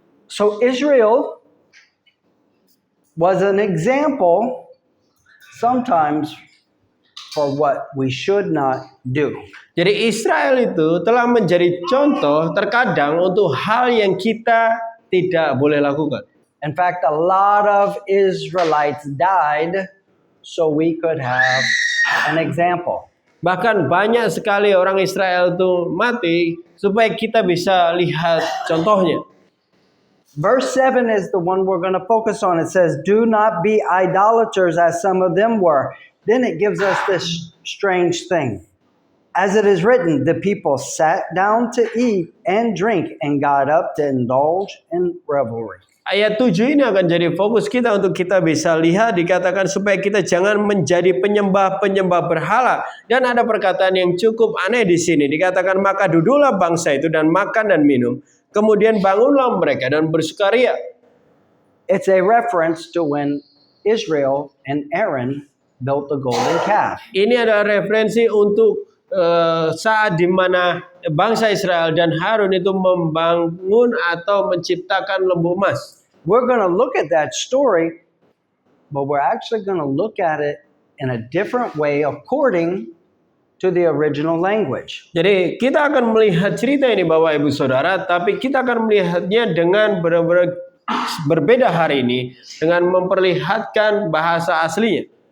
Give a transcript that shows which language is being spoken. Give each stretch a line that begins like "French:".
English: So Israel was an example sometimes for what we should not do.
Indonesian: Jadi Israel itu telah menjadi contoh terkadang untuk hal yang kita tidak boleh lakukan.
English: In fact, a lot of Israelites died so we could have an example.
Indonesian: Bahkan banyak sekali orang Israel itu mati supaya kita bisa lihat contohnya.
English: Verse 7 is the one we're going to focus on. It says, do not be idolaters as some of them were. Then it gives us this strange thing. As it is written, the people sat down to eat and drink and got up to indulge in revelry.
Indonesian: Ayat 7 ini akan jadi fokus kita untuk kita bisa lihat, dikatakan supaya kita jangan menjadi penyembah-penyembah berhala. Dan ada perkataan yang cukup aneh di sini. Dikatakan maka duduklah bangsa itu dan makan dan minum. Kemudian bangunlah mereka dan bersukaria.
English: It's a reference to when Israel and Aaron built the golden calf.
Indonesian: Ini adalah referensi untuk saat di mana bangsa Israel dan Harun itu membangun atau menciptakan lembu emas.
English: We're going to look at that story, but we're actually going to look at it in a different way according to the original language.
Indonesian: Jadi kita akan melihat cerita ini Bapak Ibu Saudara, tapi kita akan melihatnya dengan benar-benar berbeda hari ini dengan memperlihatkan bahasa aslinya.